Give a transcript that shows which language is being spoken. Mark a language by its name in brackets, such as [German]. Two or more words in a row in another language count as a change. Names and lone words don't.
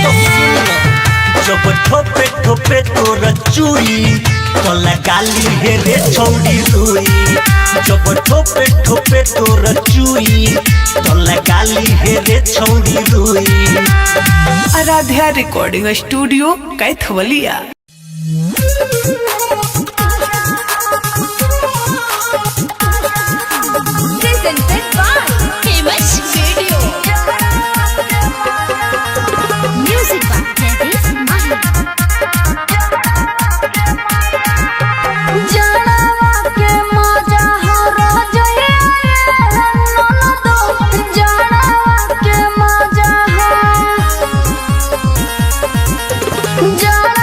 [Bhojpuri] जब ठोपे ठोपे तोर चुई कोला गाली हे रे छौड़ी रुई जब ठोपे ठोपे तोर चुई कोला गाली हे रे छौड़ी रुई आराध्या रिकॉर्डिंग स्टूडियो कैथवलिया। [English] Presented by Famous Video. Music by Jaideep Mahi. [Bhojpuri] जड़वा के मजा हो रजए ननदो जड़वा के मजा हो